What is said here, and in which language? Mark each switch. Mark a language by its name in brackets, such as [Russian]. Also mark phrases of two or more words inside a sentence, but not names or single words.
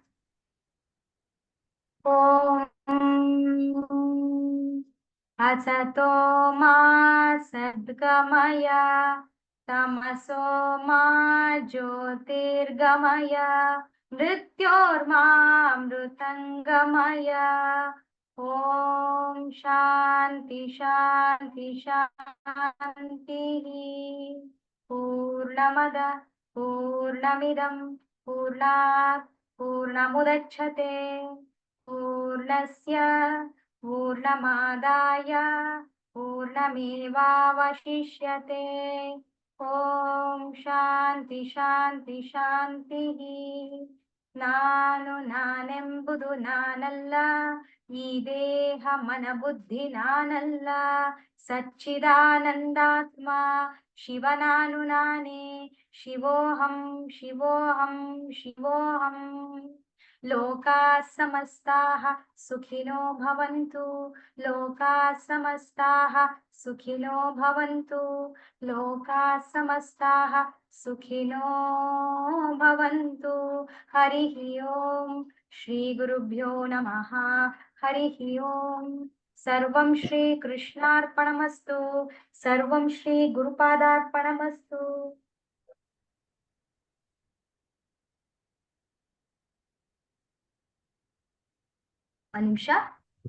[Sanskrit] ಅಸತೋ ಮಾ ಸದ್ಗಮಯ ತಮಸೋ ಮಾ ಜ್ಯೋತಿರ್ಗಮಯ ಮೃತ್ಯೋರ್ಮಾಮೃತಂಗಮಯ. ಓಂ ಶಾಂತಿ ಶಾಂತಿ ಶಾಂತಿ. ಪೂರ್ಣಮದ ಪೂರ್ಣಮಿದಂ ಪೂರ್ಣಾತ್ ಪೂರ್ಣಮುದಚ್ಯತೆ ಪೂರ್ಣಸ್ಯ ಪೂರ್ಣಮಾದಾಯ ಪೂರ್ಣಮೇವಾವಶಿಷ್ಯತೆ. ಓಂ ಶಾಂತಿ ಶಾಂತಿ ಶಾಂತಿ. [Kannada] ನಾನೆಂಬುದು ನಾನಲ್ಲ, ಈ ದೇಹ ಮನ ಬುದ್ಧಿ ನಾನಲ್ಲ, ಸಚ್ಚಿದಾನಂದಾತ್ಮ ಶಿವ ನಾನೇ. [Sanskrit] ಶಿವೋಹಂ ಶಿವೋಹಂ ಶಿವೋಹಂ. ಲೋಕಾಃ ಸಮಸ್ತಾಃ ಸುಖಿನೋ ಭವಂತು, ಲೋಕಾಃ ಸಮಸ್ತಾಃ ಸುಖಿನೋ ಭವಂತು, ಲೋಕಾಃ ಸಮಸ್ತಾಃ ಸುಖಿನೋ ಭವಂತು. ಹರಿ ಓಂ. ಶ್ರೀ ಗುರುಭ್ಯೋ ನಮಃ. ಹರಿ ಓಂ. ಸರ್ವಂ ಶ್ರೀ ಕೃಷ್ಣಾರ್ಪಣಮಸ್ತು. ಸರ್ವಂ ಶ್ರೀ ಗುರುಪಾದಾರ್ಪಣಮಸ್ತು. [Kannada] ಒಂದು ನಿಮಿಷ.